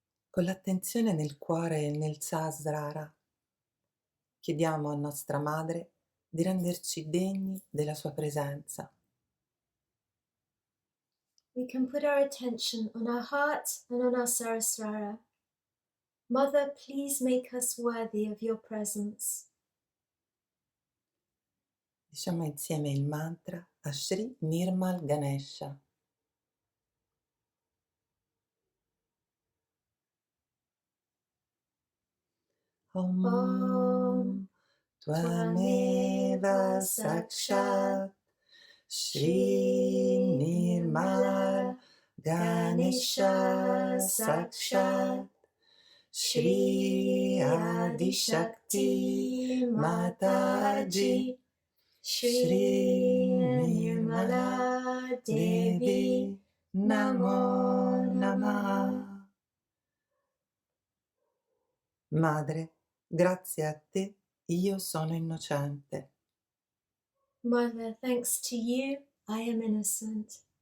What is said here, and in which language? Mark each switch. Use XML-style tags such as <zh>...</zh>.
<it>Con l'attenzione nel cuore e nel Sahasrara, chiediamo a nostra madre di renderci degni della sua presenza.</it> <en>We can put our attention on our heart and on our Sarasrara. Mother, please make us worthy of your presence.</en> <it>Diciamo insieme il mantra a Shri Nirmal Ganesha.</it> <sa>Om Tvameva Sakshat Shri Nirmala Ganesha Sakshat Shri Adi Shakti Mataji Shri Nirmala Devi Namo Namah.</sa> <it>Madre, grazie a te io sono innocente.</it> <en>Mother, thanks to you, I am innocent.</en>